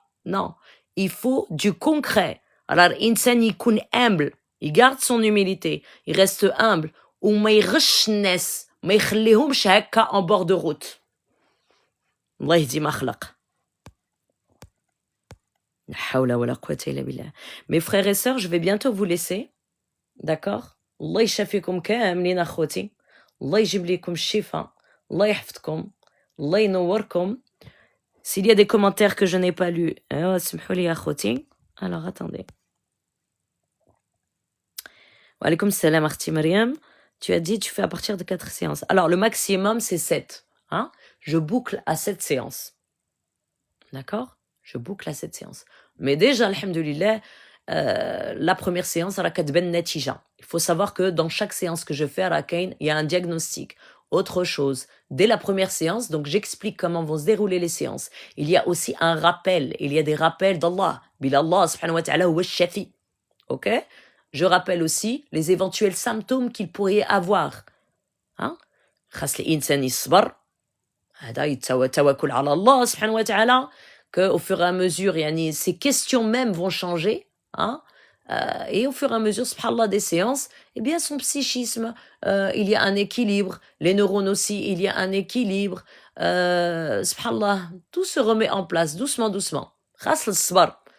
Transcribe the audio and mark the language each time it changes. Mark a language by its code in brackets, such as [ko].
[fr] Non, il faut du concret. Alors [ar] الإنسان يكون [fr] humble, il garde son humilité, il reste humble [ar] وما يغش الناس, ما يخليهمش هكا [fr] en bord de route. [ar] الله يهدي ما خلق. لا حول ولا قوة إلا بالله. [fr] Mes frères et sœurs, je vais bientôt vous laisser. D'accord? [ar] الله يشافيكم كاملين أخوتي. الله يجيب لكم الشفاء. الله يحفظكم. الله ينوركم. [fr] S'il y a des commentaires que je n'ai pas lus, [ar] سمحوا لي أخوتي. [fr] Alors, attendez. Wa alaykoum salam, Arti Mariam. Tu as dit, tu fais à partir de 4 séances. Alors, le maximum, c'est 7. Hein? Je boucle à 7 séances. D'accord? Je boucle à 7 séances. Mais déjà, alhamdoulilah, la première séance, il faut savoir que dans chaque séance que je fais à Rakain, il y a un diagnostic. Autre chose, dès la première séance, donc j'explique comment vont se dérouler les séances. Il y a aussi un rappel. Il y a des rappels d'Allah. Bilallah subhanahu wa ta'ala wa shafi. Ok? Je rappelle aussi les éventuels symptômes qu'il pourrait avoir. [ar] Hein? خاص الإنسان يصبر. هذا يتوكل على الله سبحانه وتعالى. [fr] Qu'au fur et à mesure, ces questions même vont changer. Hein? Et au fur et à mesure, subhanallah, des séances, eh bien, son psychisme, il y a un équilibre. Les neurones aussi, il y a un équilibre. Subhanallah, tout se remet en place, doucement, doucement. [ar] Khas al-sbar.